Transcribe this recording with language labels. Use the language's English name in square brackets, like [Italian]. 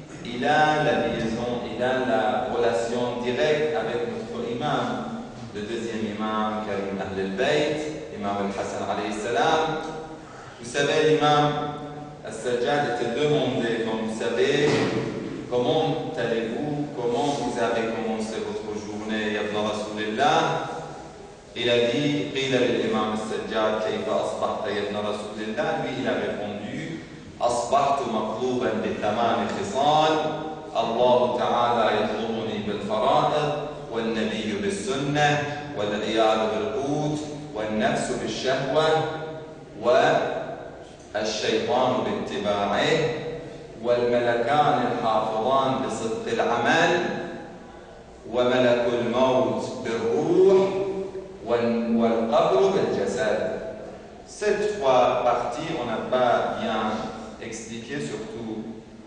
[French] Il a la liaison, il a la relation directe avec notre imam, le deuxième imam, Karim Ahl al-Bayt, imam al-Hassan alayhi salam. Vous savez, l'imam al-Sajjad était demandé, comme vous savez, comment allez-vous, comment vous avez commencé votre journée, [Arabic] ya ibn Rasulillah. [French] Il a dit, [Arabic] قيل للإمام السجاد كيف أصبحت يا ابن رسول الله. [French] Lui, il a répondu, [Arabic] أصبحت مطلوبا بثمان خصال. الله تعالى يطلبني بالفرائض والنبي بالسنة والعيال بالقوت والنفس بالشهوة والشيطان باتباعه والملكان الحافظان بصدق العمل وملك الموت بالروح والقبر بالجسد. [French] Ces trois parties, on n'a pas bien expliqué, surtout